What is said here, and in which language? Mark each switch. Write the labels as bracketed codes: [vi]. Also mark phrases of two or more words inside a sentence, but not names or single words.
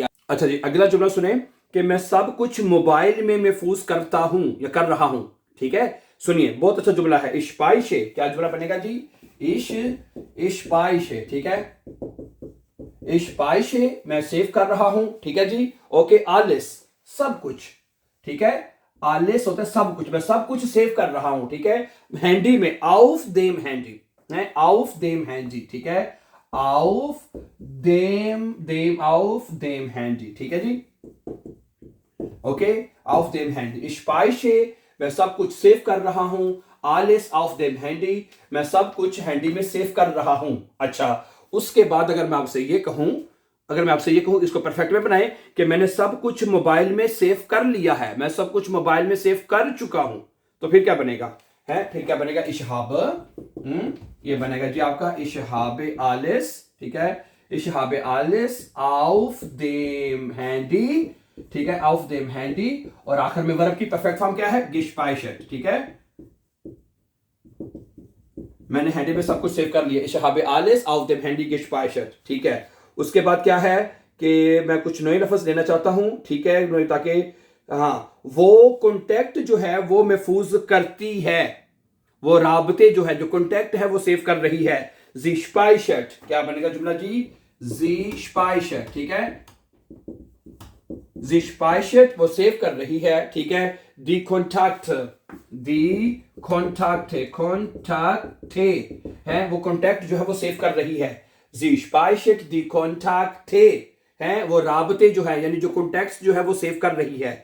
[ur] اچھا جی، اگلا جملہ سنیں کہ میں سب کچھ موبائل میں محفوظ کرتا ہوں یا کر رہا ہوں، ٹھیک ہے. سنیے، بہت اچھا جملہ ہے. [de] ich speichere, [ur] کیا جملہ بنے گا جی? [de] ich speichere, [ur] ٹھیک ہے, [de] ich speichere, [ur] میں سیو کر رہا ہوں، ٹھیک ہے جی، اوکے. alles، سب کچھ، ٹھیک ہے، alles ہوتا ہے سب کچھ، میں سب کچھ سیو کر رہا ہوں، ٹھیک ہے. ہینڈی میں [de] auf dem Handy है, auf dem Handy, [ur] ٹھیک ہے, [de] auf dem Handy, [ur] ٹھیک ہے جی، اوکے, [de] auf dem Handy। ich speichere, [ur] میں سب کچھ سیو کر رہا ہوں, [de] alles auf dem Handy, [ur] میں سب کچھ ہینڈی میں سیو کر رہا ہوں. اچھا، اس کے بعد اگر میں آپ سے یہ کہوں اس کو پرفیکٹ میں بنائیں کہ میں نے سب کچھ موبائل میں سیو کر لیا ہے، میں سب کچھ موبائل میں سیو کر چکا ہوں، تو پھر کیا بنے گا? پھر کیا بنے گا? [de] ich habe, [ur] یہ بنے گا جی آپ کا [de] ich habe alles, [ur] ٹھیک ہے, [de] ich habe alles auf dem Handy, [ur] ٹھیک ہے, [de] auf dem Handy। [ur] اور آخر میں ورب کی پرفیکٹ فارم کیا ہے? gespeichert, ٹھیک ہے، میں نے ہینڈی میں سب کچھ سیو کر لیا, [de] ich habe alles auf dem Handy gespeichert, [ur] ٹھیک ہے. اس کے بعد کیا ہے کہ میں کچھ نئے لفظ لینا چاہتا ہوں، ٹھیک ہے، تاکہ ہاں، وہ کانٹیکٹ جو ہے وہ محفوظ کرتی ہے، وہ رابطے جو ہے، جو کانٹیکٹ ہے وہ سیو کر رہی ہے, [de] sie speichert, [ur] کیا بنے گا جملہ جی? [de] sie speichert, [ur] ٹھیک ہے, [de] sie speichert, [ur] وہ سیو کر رہی ہے، ٹھیک ہے. [de] die Kontakte [ur] کونٹیکٹے ہے، وہ کونٹیکٹ جو ہے وہ سیو کر رہی ہے. [de] sie speichert die Kontakte [ur] ہے، وہ رابطے جو ہے یعنی جو کونٹیکٹس جو ہے وہ سیو کر رہی ہے.